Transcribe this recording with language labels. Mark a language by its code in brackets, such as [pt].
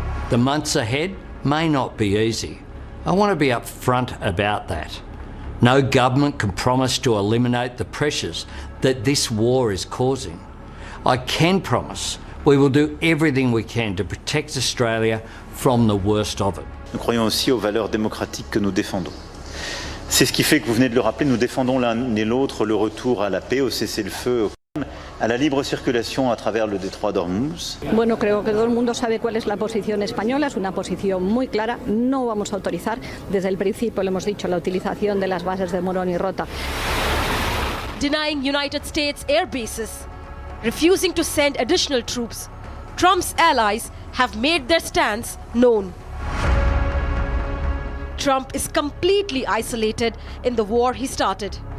[en] The months ahead may not be easy. I want to be upfront about that. No government can promise to eliminate the pressures that this war is causing. I can promise we will do everything we can to protect Australia from the worst of it. [fr] Nous croyons aussi aux valeurs démocratiques que nous défendons. C'est ce qui fait que vous venez de le rappeler, nous défendons l'un et l'autre le retour à la paix, au cessez-le-feu, à la libre circulación a travers le détroit d'Ormuz. [es] Bueno, creo que todo el mundo sabe cuál es la posición española, es una posición muy clara. No vamos a autorizar, desde el principio lo hemos dicho, la utilización de las bases de Morón y Rota. [en] Denying United States air bases, refusing to send additional troops, Trump's allies have made their stance known. Trump is completely isolated in the war he started.